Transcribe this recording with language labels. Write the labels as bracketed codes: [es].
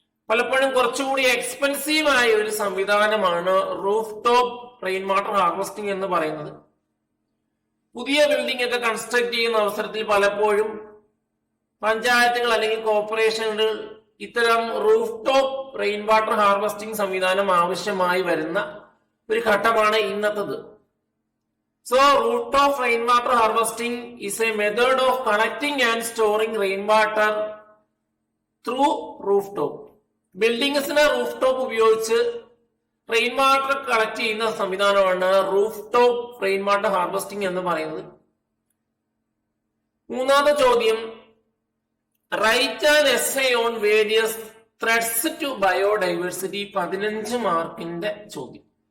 [ml] പലപ്പോഴും കുറച്ചുകൂടി എക്സ്പെൻസീവ് ആയ ഒരു സംവിധാനമാണ് roof top rain water harvesting എന്ന് പറയുന്നത്. പുതിയ ബിൽഡിംഗ് ഒക്കെ കൺസ്ട്രക്ട് ചെയ്യുന്ന അവസരത്തിൽ പലപ്പോഴും പഞ്ചായത്തുകൾ അല്ലെങ്കിൽ കോർപ്പറേഷനുകൾ ഇത്തരം roof top rain water harvesting സംവിധാനം ആവശ്യമായി വരുന്ന ഒരു ഘട്ടമാണ് ഇന്നത്തത്. [en] So, rooftop rainwater harvesting is a method of collecting and storing rainwater through rooftop. [ml] ബിൽഡിംഗ്സിനെ roof top ഉപയോഗിച്ച് റെയിൻ വാട്ടർ കളക്ട് ചെയ്യുന്ന സംവിധാനമാണ് roof top rain water harvesting എന്ന് പറയുന്നത്. 3ാമത്തെ ചോദ്യം, [en] Write an essay on various threats to biodiversity. [ml] 15 മാർക്കിന്റെ ചോദ്യം.